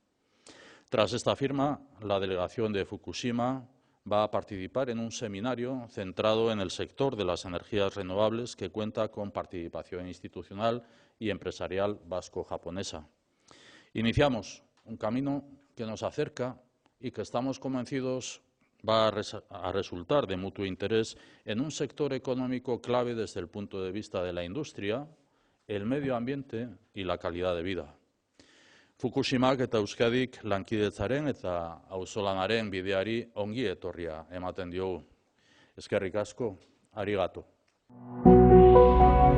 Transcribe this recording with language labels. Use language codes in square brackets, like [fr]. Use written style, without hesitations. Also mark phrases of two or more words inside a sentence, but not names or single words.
[es] Tras esta firma, la delegación de Fukushima va a participar en un seminario centrado en el sector de las energías renovables que cuenta con participación institucional y empresarial vasco-japonesa. Iniciamos un camino que nos acerca y que estamos convencidos va a resultar de mutuo interés en un sector económico clave desde el punto de vista de la industria, el medio ambiente y la calidad de vida. [eu] Fukushimak eta Euskadik lankidetzaren eta auzolanaren bideari ongi etorria ematen diogu. Eskerrik asko, arigato.